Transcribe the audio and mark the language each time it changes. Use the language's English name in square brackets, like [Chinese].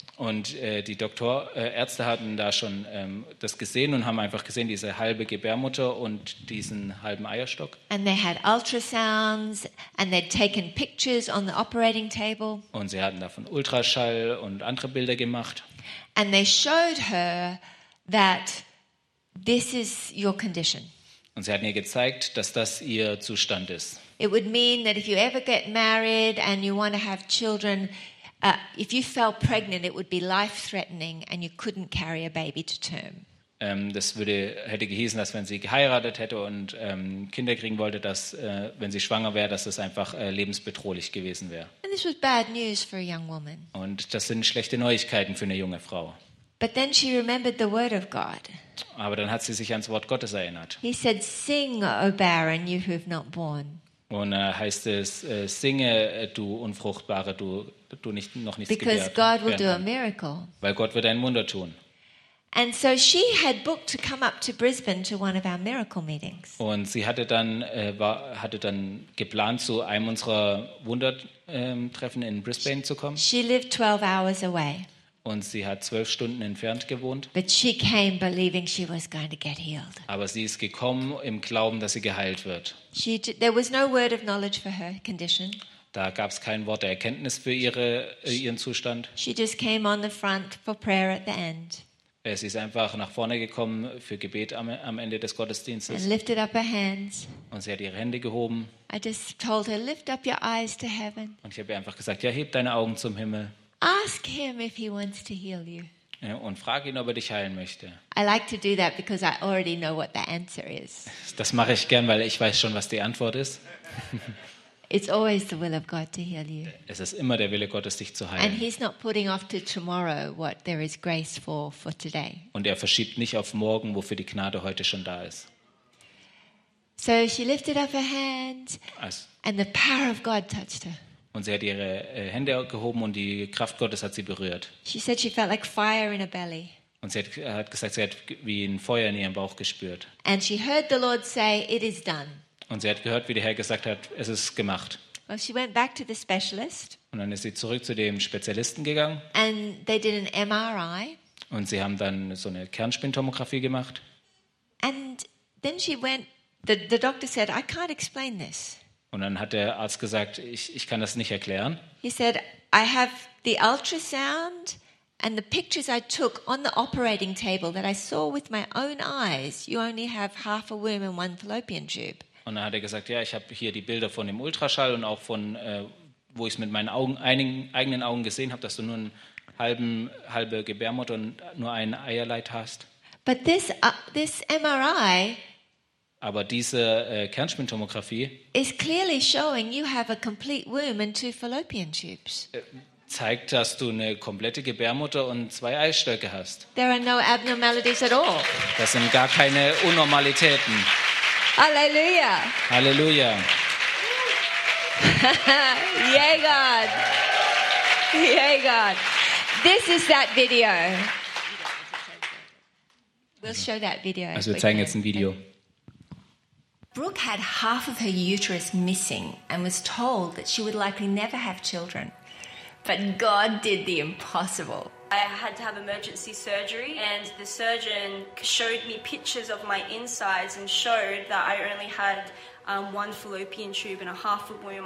[German] Und die Ärzte hatten da schon das gesehen und haben einfach gesehen diese halbe Gebärmutter und diesen halben Eierstock. [English] And they had ultrasounds and they'd taken pictures on the operating table. [German] Und sie hatten davon Ultraschall und andere Bilder gemacht. [English] And they showed her that this is your condition. [German] Und sie hatten ihr gezeigt, dass das ihr Zustand ist. [English] It would mean that if you ever get married and you want to have children, if you fell pregnant, it would be life-threatening and you couldn't carry a baby to term. [German] Das würde hätte geheißen, dass wenn sie geheiratet hätte und Kinder kriegen wollte, dass wenn sie schwanger wäre, dass das einfach lebensbedrohlich gewesen wäre. [English] And this was bad news for a young woman. [German] Und das sind schlechte Neuigkeiten für eine junge Frau. [English] But then she remembered the word of God. [German] Aber dann hat sie sich ans Wort Gottes erinnert. [English] He said, "Sing, O barren, you who have not born." [German] Und heißt es, singe, du Unfruchtbare, du nicht noch nichts gebärt. [English] Because God will do a miracle. [German] Weil Gott wird ein Wunder tun. [English] And so she had booked to come up to Brisbane to one of our miracle meetings. [German] Und sie hatte dann geplant, zu einem unserer Wundertreffen in Brisbane zu kommen. [English] She lived 12 hours away. [German] Und sie hat 12 Stunden entfernt gewohnt. [English] But she came believing she was going to get healed. [German] Aber sie ist gekommen im Glauben, dass sie geheilt wird. [English] There was no word of knowledge for her condition. [German] Da gab es kein Wort der Erkenntnis für ihren Zustand. [English] She just came on the front for prayer at the end. [German] Sie ist einfach nach vorne gekommen für Gebet am Ende des Gottesdienstes. [English] And lifted up her hands. [German] Und sie hat ihre Hände gehoben. [English] I just told her, lift up your eyes to heaven. [German] Und ich habe ihr einfach gesagt, ja, heb deine Augen zum Himmel. [English] Ask him if he wants to heal you. [German] Und frag ihn, ob er dich heilen möchte. [English] I like to do that because I already know what the answer is. [German] Das mache ich gern, weil ich weiß schon, was die Antwort ist. [English] It's always the will of God to heal you. [German] Es ist immer der Wille Gottes, dich zu heilen. [English] And he's not putting off to tomorrow what there is grace for today. [German] Und er verschiebt nicht auf morgen, wofür die Gnade heute schon da ist. [English] So she lifted up her hands and the power of God touched her. [German] Und sie hat ihre Hände gehoben und die Kraft Gottes hat sie berührt. [English] She said she felt like fire in her belly. [German] Und sie hat gesagt, sie hat wie ein Feuer in ihrem Bauch gespürt. [English] And she heard the Lord say, "It is done." [German] Und sie hat gehört, wie der Herr gesagt hat, es ist gemacht. [English] Well, she went back to the specialist. [German] Und dann ist sie zurück zu dem Spezialisten gegangen. [English] And they did an MRI. [German] Und sie haben dann so eine Kernspintomographie gemacht. [English] And then she went. The doctor said, "I can't explain this." [German] Und dann hat der Arzt gesagt, ich kann das nicht erklären. [English] He said, "I have the ultrasound and the pictures I took on the operating table that I saw with my own eyes. You only have half a womb and one fallopian tube." [German] Und dann hat er gesagt, ja, ich habe hier die Bilder von dem Ultraschall und auch von wo ich es mit meinen eigenen Augen gesehen habe, dass du nur halbe Gebärmutter und nur einen Eierleiter hast. [English] But this MRI. [German] Aber diese Kernspintomographie [English] is clearly showing you have a complete womb and two fallopian tubes. [German] Zeigt, dass du eine komplette Gebärmutter und zwei Eierstöcke hast. [English] There are no abnormalities at all. [German] Das sind gar keine Unnormalitäten. [English] Halleluja. [German] Halleluja. [English] Yay, God. Yay, God. This is that video. We'll show that video. [German] Also wir zeigen jetzt ein Video. [English] Brooke had half of her uterus missing and was told that she would likely never have children. But God did the impossible. I had to have emergency surgery and the surgeon showed me pictures of my insides and showed that I only had one fallopian tube and a half a womb.